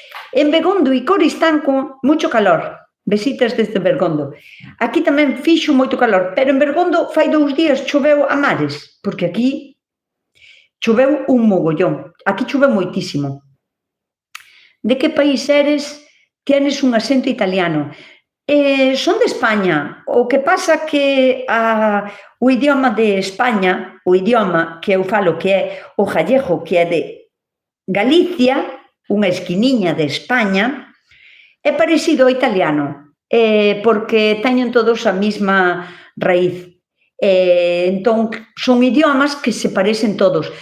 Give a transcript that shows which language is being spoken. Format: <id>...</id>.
<es>En Begondo e Coristanco, mucho calor. Besitas desde Bergondo.</es> <gl>Aquí tamén fixo moito calor, pero en Bergondo fai 2 días choveu a mares, porque aquí choveu un mogollón. Aquí choveu moitísimo. De que país eres?</gl> <es>Tienes un acento italiano. Son de España.</es> <gl>O que pasa que o idioma de España, o idioma que eu falo que é o gallego, que é de Galicia, unha esquiniña de España, é parecido ao italiano, porque teñen todos a mesma raíz. Entón, son idiomas que se parecen todos.</gl>